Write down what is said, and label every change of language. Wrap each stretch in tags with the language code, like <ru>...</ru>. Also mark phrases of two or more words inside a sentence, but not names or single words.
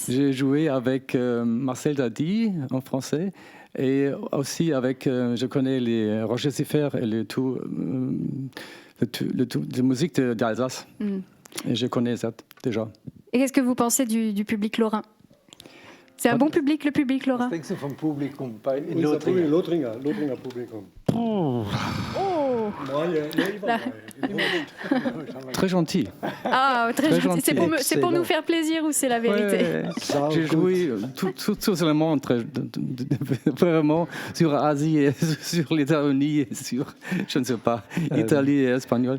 <fr>j'ai joué avec Marcel Dadi en français et aussi avec, je connais les Roger Ziffer et la musique d'Alsace. Et je connais ça déjà. Et qu'est-ce que vous pensez du public lorrain? C'est un bon public, le public lorrain?</fr> <nl>Ik denk van publicum bij Lothringer publicum. Oh.</nl> <fr>Très gentil. Ah, très gentil. C'est pour nous faire plaisir ou c'est la vérité? J'ai joué tout seulement vraiment sur Asie, et sur les États-Unis, et sur, je ne sais pas, Italie et Espagnol.</fr>